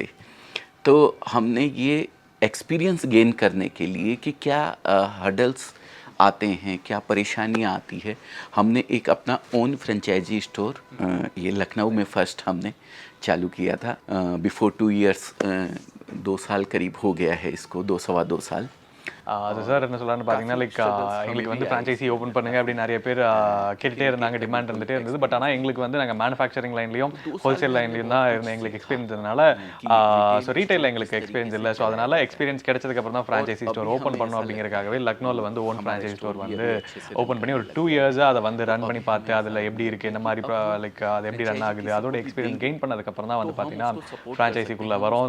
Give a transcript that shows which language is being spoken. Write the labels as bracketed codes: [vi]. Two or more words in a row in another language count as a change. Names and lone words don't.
[hi] तो हमने ये [en] experience gain [hi] करने के लिए कि क्या हर्डल्स आते हैं, क्या परेशानियाँ आती है, हमने एक अपना [en] own franchise store [hi] ये लखनऊ में फर्स्ट हमने चालू किया था। [en] before 2 years [hi] 2 साल करीब हो गया है इसको, 2 सवा 2 साल। [ta] அது சார் என்ன சொல்லலாம்னு பார்த்தீங்கன்னா, லைக் எங்களுக்கு வந்து [en] franchise open [ta] பண்ணுங்க அப்படின்னு நிறைய பேர் கேட்டுகிட்டே இருந்தாங்க, டிமாண்ட் இருந்துகிட்டே இருந்தது. பட் ஆனால் எங்களுக்கு வந்து நாங்கள் [en] manufacturing lineலையும் wholesale lineலையும் [ta] தான் இருந்த எங்களுக்கு எக்ஸ்பீரியன்ஸ் இருந்தனால, [en] so retailில் [ta] எங்களுக்கு எக்ஸ்பீரியன்ஸ் இல்லை. ஸோ அதனால் எக்ஸ்பீரியன்ஸ் கிடைச்சதுக்கப்புறம் தான் [en] franchise store open [ta] பண்ணணும் அப்படிங்கிறக்காகவே லக்னோவில் வந்து [en] own franchise store [ta] வந்து ஓப்பன் பண்ணி ஒரு 2 இயர்ஸாக அதை வந்து ரன் பண்ணி பார்த்து அதில் எப்படி இருக்குது, என்ன மாதிரி லைக் அது எப்படி ரன் ஆகுது, அதோட [en] experience gain [ta] பண்ணதுக்கப்புறம் தான் வந்து பார்த்தீங்கன்னா ஃப்ரான்ச்சைசிக்குள்ளே வரும்.